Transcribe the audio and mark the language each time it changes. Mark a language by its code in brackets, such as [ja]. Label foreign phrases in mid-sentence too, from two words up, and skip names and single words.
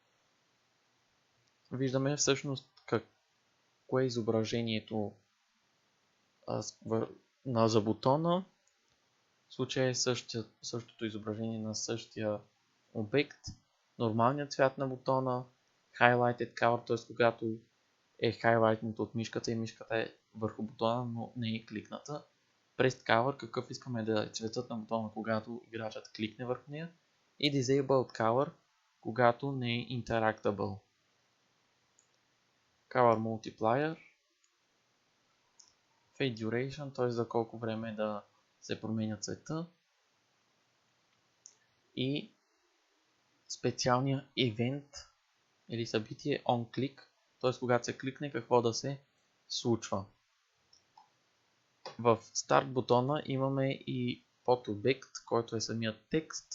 [bg] Виждаме всъщност кое е изображението за бутона. В случая е същото изображение на същия обект. Нормалният цвят на бутона, [en] highlighted color, [bg] т.е. когато е хайлайтнато от мишката и мишката е върху бутона, но не е кликната. [en] Pressed color, [bg] какъв искаме да е цветът на бутона, когато играчът кликне върху нея. И [en] disabled color, [bg] когато не е interactable. [en] Color multiplier, fade duration, [bg] т.е. за колко време да се променя цвета. И специалния event или събитие onClick, т.е. когато се кликне какво да се случва. В старт бутона имаме и подобект, който е самият текст.